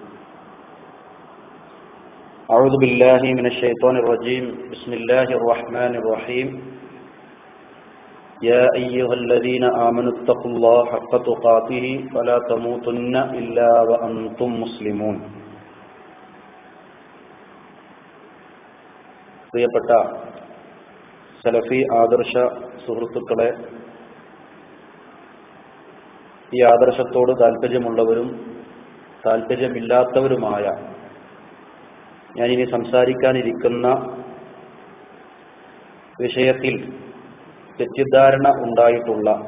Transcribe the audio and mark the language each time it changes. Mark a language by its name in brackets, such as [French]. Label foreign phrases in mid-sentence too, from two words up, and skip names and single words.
[Arabic] أعوذ بالله من الشيطان الرجيم. بسم الله الرحمن الرحيم. يا أيها الذين آمنوا اتقوا الله حق تقاته ولا تموتن إلا وأنتم مسلمون. [Malayalam] പ്രിയപ്പെട്ട സലഫി ആദർശ സുഹൃത്തുക്കളെ, ഈ ആദർശത്തോട് താല്പര്യമുള്ളവരും താല്പര്യമില്ലാത്തവരുമായ ഞാനിനി സംസാരിക്കാനിരിക്കുന്ന വിഷയത്തിൽ തെറ്റിദ്ധാരണ ഉണ്ടായിട്ടുള്ള